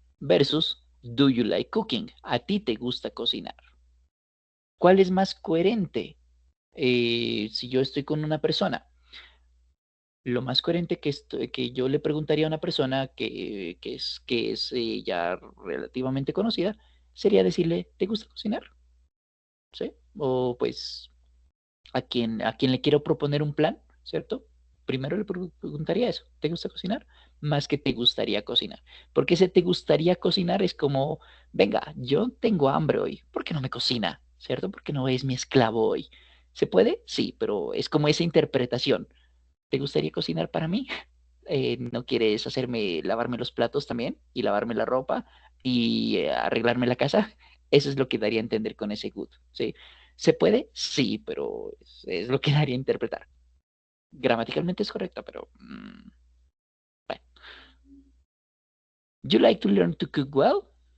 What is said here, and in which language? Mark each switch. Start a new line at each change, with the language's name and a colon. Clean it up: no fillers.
English: Versus do you like cooking?
Spanish: ¿A ti te gusta cocinar? ¿Cuál es más coherente? Si yo estoy con una persona, lo más coherente que yo le preguntaría a una persona que es ya relativamente conocida sería decirle, ¿te gusta cocinar? ¿Sí? O pues a quien le quiero proponer un plan, ¿cierto? Primero le preguntaría eso, ¿te gusta cocinar? Más que te gustaría cocinar. Porque ese te gustaría cocinar es como, venga, yo tengo hambre hoy, ¿por qué no me cocina? ¿Cierto? ¿Por qué no es mi esclavo hoy? ¿Se puede? Sí, pero es como esa interpretación. ¿Te gustaría cocinar para mí? ¿No quieres hacerme lavarme los platos también y lavarme la ropa y arreglarme la casa? Eso es lo que daría a entender con ese good, ¿sí? ¿Se puede? Sí, pero es lo que daría a interpretar. Gramaticalmente es correcto, pero bueno.
English: You like to learn to cook well?